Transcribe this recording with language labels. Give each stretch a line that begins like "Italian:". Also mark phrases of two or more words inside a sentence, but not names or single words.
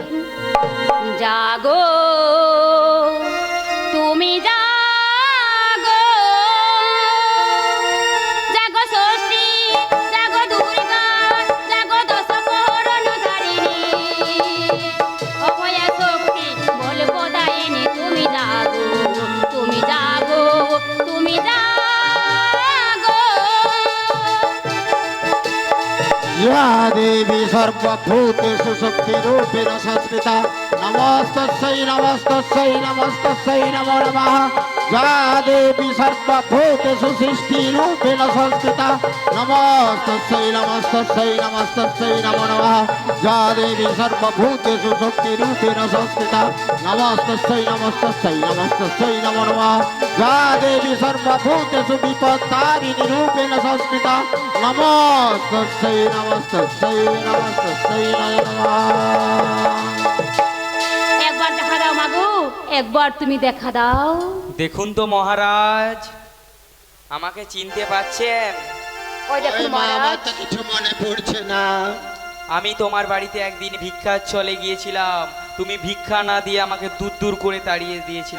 Bangla: জাগো তুমি জাগো, জাগো ষষ্ঠী, জাগো দুর্গা, জাগো দশ প্রহরণ ধারিণী, অভয়া শক্তি বলবো দায়িনী, তুমি জাগো, তুমি জাগো, তুমি জাগো।
Sanskrit: या देवी सर्वभूतेषु शक्तिरूपेण संस्थिता नमस्तस्यै नमस्तस्यै नमस्तस्यै नमो नमः। या देवी सर्वभूतेषु सृष्टिरूपेण संस्थिता नमस्तस्यै नमस्तस्यै नमस्तस्यै नमो नमः। या देवी सर्वभूतेषु शक्तिरूपेण संस्थिता नमस्तस्यै नमस्तस्यै नमस्तस्यै नमो नमः। या देवी सर्वभूतेषु विपत्तारिणी रूपेण संस्थिता नमस्तस्यै नमस्तस्यै नमस्तस्यै नमो नमः।
Bangla: একবার দেখা দাও মাগো, একবার তুমি দেখা দাও। দেখুন তো মহারাজ, আমাকে চিনতে পাচ্ছেন? ওই দেখুন ওই মা, আমার মহারাজ, তো কিছু মনে পড়ছে না। আমি তোমার বাড়িতে একদিন ভিক্ষার চলে গিয়েছিলাম, তুমি ভিক্ষা না দিয়ে আমাকে দূর দূর করে তাড়িয়ে দিয়েছিলে।